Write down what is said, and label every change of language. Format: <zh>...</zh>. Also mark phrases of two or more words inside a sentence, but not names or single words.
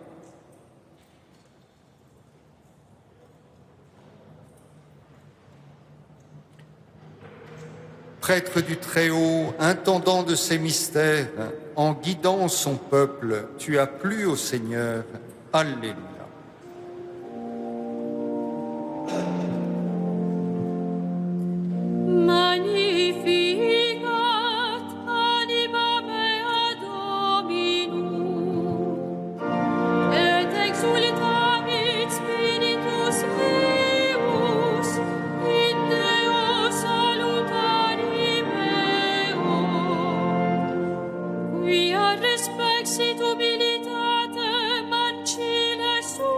<fr>Prêtre du Très-Haut, intendant de ces mystères, en guidant son peuple, tu as plu au Seigneur. Alléluia.</fr> <la>Magnificat anima mea Dominum, et exultavit spiritus meus, in Deo salutari meo, quia respexit humilitate mancile</la>